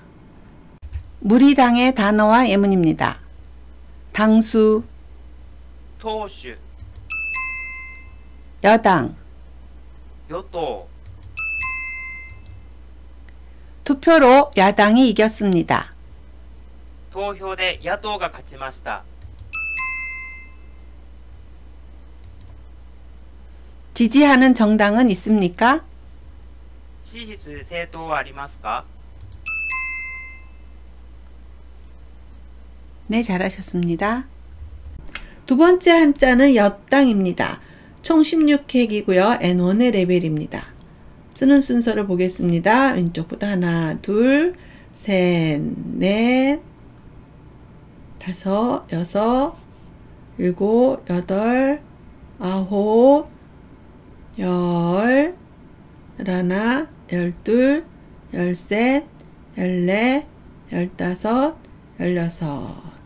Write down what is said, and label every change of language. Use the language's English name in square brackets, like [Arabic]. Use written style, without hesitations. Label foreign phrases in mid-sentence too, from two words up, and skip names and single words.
[Korean] 무리당의 단어와 예문입니다. 당수, 토슈, 여당, 요토. 투표로 야당이 이겼습니다. [Japanese] 投票で野党が勝ちました。 [Korean] 지지하는 정당은 있습니까? [Japanese] 支持する政党はありますか？ [Korean] 네, 잘하셨습니다. 두 번째 한자는 엿당입니다. 총 16획이고요. N1의 레벨입니다. 쓰는 순서를 보겠습니다. 왼쪽부터 하나, 둘, 셋, 넷, 다섯, 여섯, 일곱, 여덟, 아홉, 열, 열하나, 열둘, 열셋, 열넷, 열다섯, 열여섯.